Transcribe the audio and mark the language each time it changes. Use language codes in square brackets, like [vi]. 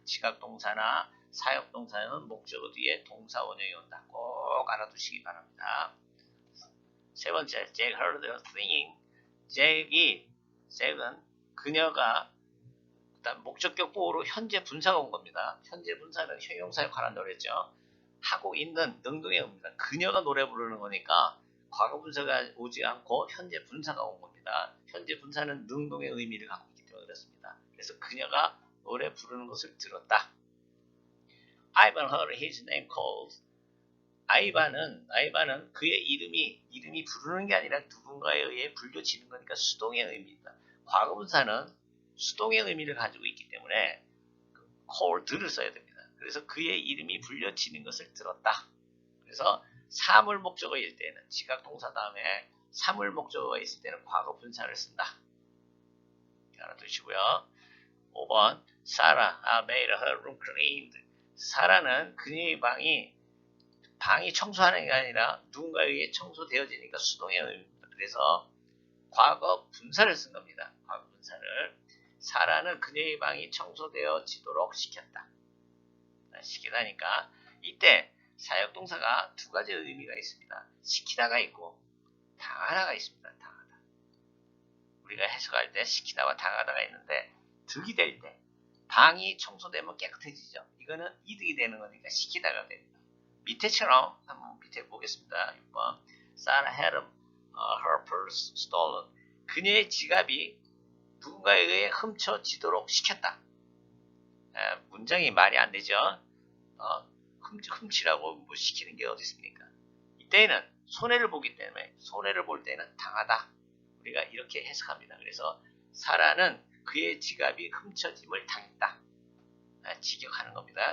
[ko] 지각동사나 사역동사는 목적어 뒤에 동사 원형이 온다. 꼭 알아두시기 바랍니다. [en] 세 번째, Jack heard her singing. [ko] 잭은 그녀가 일단 목적격 보호로 현재 분사가 온 겁니다. 현재 분사는 형용사에 관한다고 했죠. 하고 있는 능동의 의미입니다. 그녀가 노래 부르는 거니까 과거 분사가 오지 않고 현재 분사가 온 겁니다. 현재 분사는 능동의 의미를 갖고 있기 때문에 그렇습니다. 그래서 그녀가 노래 부르는 것을 들었다. [en] Ivan heard his name called. [ko] 아이반은 그의 이름이 부르는 게 아니라 누군가에 의해 불려지는 거니까 수동의 의미입니다. 과거 분사는 수동의 의미를 가지고 있기 때문에 called를 써야 됩니다. 그래서 그의 이름이 불려지는 것을 들었다. 그래서 사물 목적어일 때는 지각동사 다음에 사물 목적어가 있을 때는 과거 분사를 쓴다. 알아두시고요. [en] 5번 Sarah made her room cleaned. [ko] 사라는 그녀의 방이 청소하는 게 아니라 누군가에 의해 청소되어지니까 수동의 의미입니다. 그래서 과거 분사를 쓴 겁니다. 과거 분사를. 사라는 그녀의 방이 청소되어지도록 시켰다. 시키다니까 이때 사역동사가 두 가지 의미가 있습니다. 시키다가 있고 당하다가 있습니다. 당하다. 우리가 해석할 때 시키다와 당하다가 있는데 득이 될 때 방이 청소되면 깨끗해지죠. 이거는 이득이 되는 거니까 시키다가 됩니다. 밑에처럼 한번 밑에 보겠습니다. [en] 6번 Sarah had her purse stolen. [ko] 그녀의 지갑이 누군가에 의해 훔쳐지도록 시켰다. 문장이 말이 안 되죠. 훔치라고 뭐 시키는 게 어디 있습니까? 이때는 손해를 보기 때문에 손해를 볼 때는 당하다. 우리가 이렇게 해석합니다. 그래서 사라는 그의 지갑이 훔쳐짐을 당했다. 직역하는 겁니다.